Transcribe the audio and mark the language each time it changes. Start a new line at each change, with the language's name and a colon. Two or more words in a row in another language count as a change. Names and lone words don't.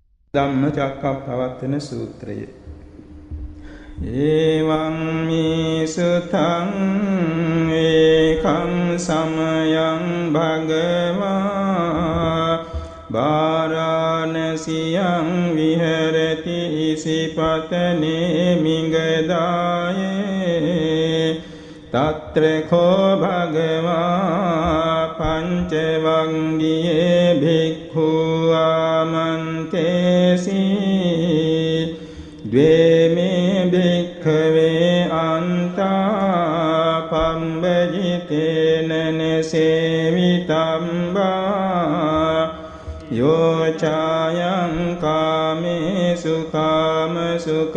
Sinhala: ධම්මචක්කප්පවත්තන සූත්‍රය.
Pali: එවං මේ සුතං ඒකං සමයං භගවා වාරාණසියං විහෙරති ඉසිපතනේ මිගදායේ තත්‍ර කෝ භගවා පංචවංගියේ භික්ඛු ආමන්තේසි ද්වේමේ භික්ඛවේ අන්තා පම්බජිතේන නසේවිතම්බා යෝ චායං කාමේසු කාමසු